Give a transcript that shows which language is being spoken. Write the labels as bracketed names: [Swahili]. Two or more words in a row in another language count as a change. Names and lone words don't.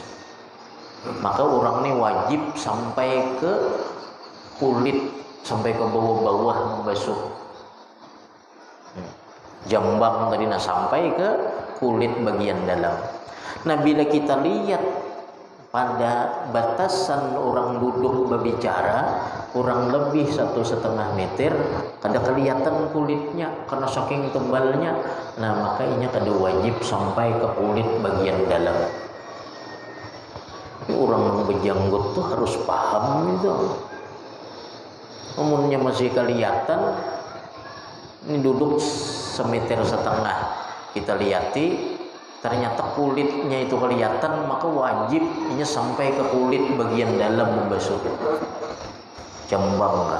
[Indonesian] Maka orang ini wajib sampai ke kulit, sampai ke bawah-bawah membasuh. Jambang tadi sampai ke kulit bagian dalam. Nah, bila kita lihat pada batasan orang duduk berbicara kurang lebih 1,5 meter, [Banjar] kada kelihatan kulitnya karena saking tebalnya. Nah, makanya kada wajib sampai ke kulit bagian dalam. [Indonesian] Orang berjanggut tuh harus paham itu. Umumnya masih kelihatan, ini duduk 1,5 meter, kita lihati ternyata kulitnya itu kelihatan, maka wajib ini sampai ke kulit bagian dalam membasuh jambang kan.